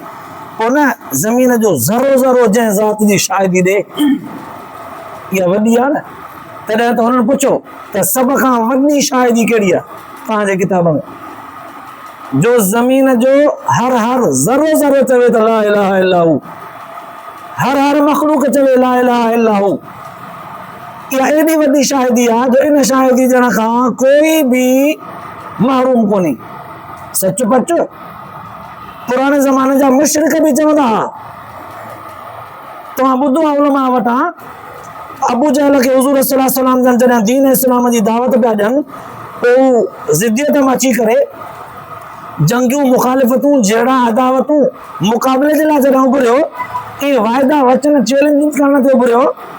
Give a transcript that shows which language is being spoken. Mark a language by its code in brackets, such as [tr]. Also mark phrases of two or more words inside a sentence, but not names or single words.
[sd] पोइ न ज़मीन जो ज़रो ज़रो जंहिं ज़ात जी शाहिदी ॾे इहा वॾी आहे न। तॾहिं त हुननि पुछो त सभ खां वॾी शाहिदी कहिड़ी आहे तव्हांजे किताब में? जो ज़मीन जो हर ज़रो ज़रो चवे त [ar] لا إله إلا هو. [sd] हर मख़लूक चवे [ar] لا إله إلا هو. [sd] इहा एॾी वॾी शाहिदी आहे जो इन शाहिदी ॾियण खां कोई बि महरूम कोन्हे। सच पच पुराणे ज़माने जा मुशरिक बि चवंदा हुआ। तव्हां ॿुधो आहे उलमा वटां अबू जहल खे हुज़ूर [ar] صلى الله عليه وسلم [sd] जॾहिं दीन इस्लाम जी दावत पिया ॾियनि पोइ ज़िद्दियत में अची करे जंगियूं मुखालिफ़तूं जहिड़ा अदावतूं मुक़ाबले जे लाइ जॾहिं उभरियो इहे वाइदा वचन चैलेंजिंग करण ते उभरियो